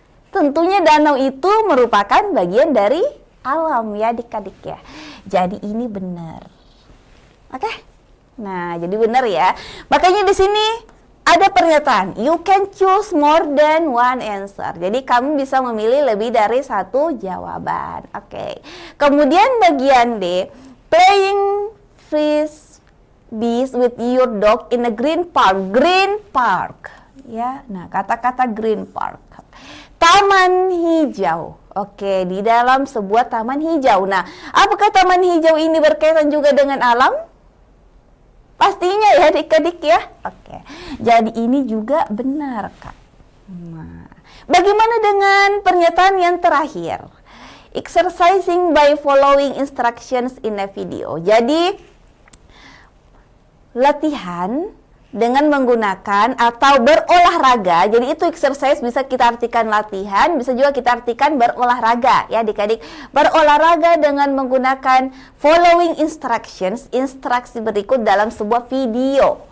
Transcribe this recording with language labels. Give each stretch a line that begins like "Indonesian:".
Indonesian: Tentunya danau itu merupakan bagian dari alam ya adik-adik ya. Jadi ini benar. Oke? Nah, jadi benar ya. Makanya di sini ada pernyataan,
English: you can choose more than one answer.
Indonesian: Jadi kamu bisa memilih lebih dari satu jawaban. Oke. Kemudian bagian D,
English: playing frisbees with your dog in a green park. Green park.
Indonesian: Ya, nah kata-kata
English: green park.
Indonesian: Taman hijau. Oke, di dalam sebuah taman hijau. Nah, apakah taman hijau ini berkaitan juga dengan alam? Pastinya ya adik-adik ya. Oke, jadi ini juga benar Kak. Nah, bagaimana dengan pernyataan yang terakhir?
English: Exercising by following instructions in a video.
Indonesian: Jadi, latihan dengan menggunakan atau berolahraga. Jadi itu exercise bisa kita artikan latihan, bisa juga kita artikan berolahraga ya adik-adik. Berolahraga dengan menggunakan
English: following instructions,
Indonesian: instruksi berikut dalam sebuah video.